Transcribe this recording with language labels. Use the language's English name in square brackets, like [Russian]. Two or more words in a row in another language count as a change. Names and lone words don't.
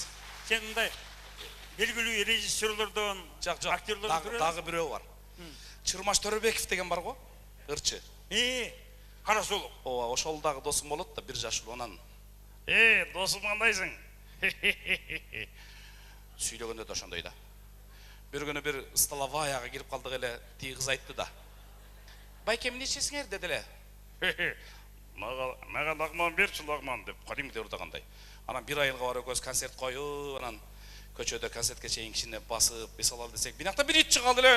[Kyrgyz] Сен мындай белгилүү режиссерлордон, актерлордон дагы бирөө бар. Чырмаш Төрөбеков деген бар го, ырчы. Карасулук. Ооба, ошол дагы досум болот да, бир жаш улуу. Анан досум кандайсың? Сүйлөгөндө да ошондой да. Бир күнү bir столоваяга кирип калдык эле, тиги кыз айтты да. Байке, эмне ичесиңер деди эле. Мага лагман берчи, лагман деп кадимгидей урдагандай. Анан бир айылга барып экөөбүз концерт коюп, анан көчөдө концертке чейин кичине басып, эс алалы десек, бинакта бир ит чыга алды эле.